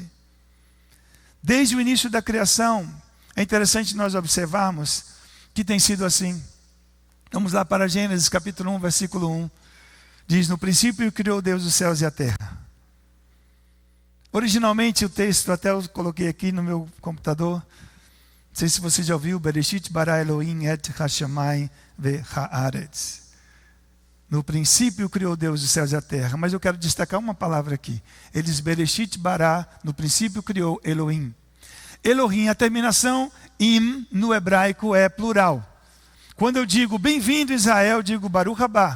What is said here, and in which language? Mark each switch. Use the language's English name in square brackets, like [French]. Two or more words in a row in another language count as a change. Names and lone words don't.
[Portuguese] Desde o início da criação, é interessante nós observarmos que tem sido assim. Vamos lá para Gênesis capítulo 1, versículo 1. Diz: no princípio criou Deus os céus e a terra. Originalmente o texto, até eu coloquei aqui no meu computador, sei se você já ouviu, [Hebrew] בראשית ברא אלהים את השמים והארץ. [Portuguese] No princípio criou Deus os céus e a terra. Mas eu quero destacar uma palavra aqui. Ele diz [Hebrew] בראשית ברא, [Portuguese] no princípio criou Elohim. Elohim, a terminação im no hebraico é plural. Quando eu digo bem-vindo Israel, eu digo [Hebrew] ברוך הבא.